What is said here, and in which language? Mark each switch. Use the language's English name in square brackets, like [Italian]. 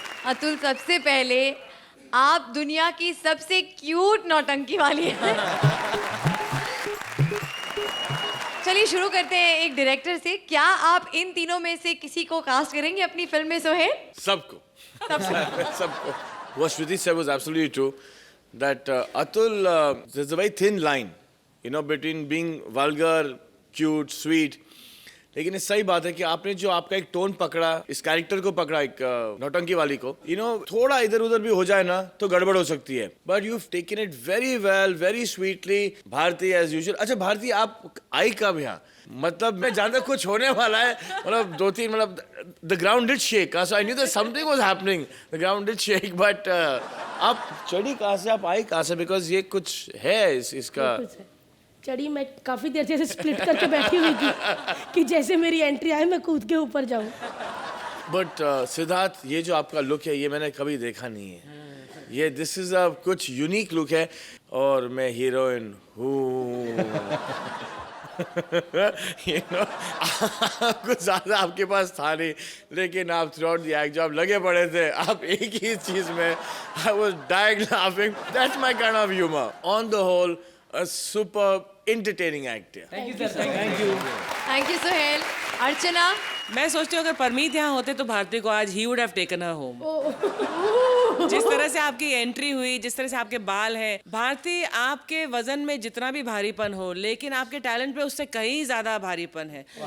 [Hindi] अतुल, सबसे पहले आप दुनिया की सबसे क्यूट नौटंकी वाली हैं। चलिए शुरू करते हैं एक डायरेक्टर से। क्या आप इन तीनों में से किसी को कास्ट करेंगे अपनी फिल्म में? सोहेल? सबको सबको. [English] What Shruti said was absolutely true. That Atul, there's a very thin line, you know, between being vulgar, cute, sweet. [Hindi] लेकिन ये सही बात है कि आपने जो आपका एक टोन पकड़ा, इस कैरेक्टर को पकड़ा, एक नौटंकी वाली को, you know, थोड़ा इधर उधर भी हो जाए ना तो गड़बड़ हो सकती है. [English] But you've taken it very well, very sweetly. Bharti as usual. [Hindi] अच्छा भारती, आप आई कब यहाँ? मतलब मैं जानता कुछ होने वाला है, मतलब 2-3, मतलब [English] the ground did shake, so I knew that something was happening. The ground did shake, but [Hindi] आप चढ़ी कहाँ से, आप आई कहाँ से? Because ये कुछ है इसका. चढ़ी मैं काफी देर से स्प्लिट करके बैठी हुई थी कि जैसे मेरी एंट्री आए मैं कूद के ऊपर जाऊं। बट सिद्धार्थ, ये जो आपका लुक है ये मैंने कभी देखा नहीं है। ये [English] this is a [Hindi] कुछ यूनिक लुक है और मैं हीरोइन हूँ। You know, कुछ ज्यादा आपके पास था नहीं, लेकिन आप थ्रू आउट द एक्ट जो आप लगे पड़े थे, आप एक ही चीज में, [English] I was dying laughing. That's my kind of humour. On the whole a super entertaining act. Thank you Sohail. Archana, [Hindi] मैं सोचती हूँ अगर परमीत यहाँ होते तो भारती को आज he [English] Would have taken her home. [Hindi] जिस तरह से आपकी एंट्री हुई, जिस तरह से आपके बाल हैं, भारती आपके वजन में जितना भी भारीपन हो, लेकिन आपके टैलेंट पे उससे कहीं ज्यादा भारीपन है।